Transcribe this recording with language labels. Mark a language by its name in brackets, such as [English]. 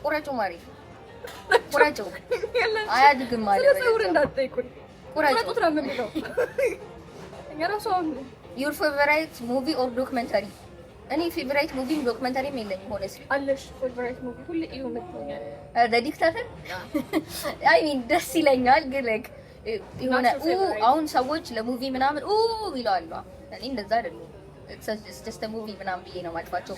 [Amharic] ቁረጪው ማሪ ቁረጪው። አያድግም ማለት ነው። ፀጉር እንዳትጠይቁኝ ቁረጡት ነው የምንለው። እኛ ራሱ [English] your favorite movie or documentary? [Amharic] እኔ ፌቨራይት ሙቪ ዶክመንታሪም የለኝም። ሆነስሊ አለሽ ፌቨራይት ሙቪ ሁሌ እዩ መጥቶኛል። ዲክታተር አይ ሚን ደስ ይለኛል ግን ላይክ የሆነ አሁን ሰዎች ለሙቪ ምናምን ይላሉ። እኔ እንደዛ አይደለም። [English] it's just a movie [Amharic] ምናምን ብዬ ነው ማጥፋቸው።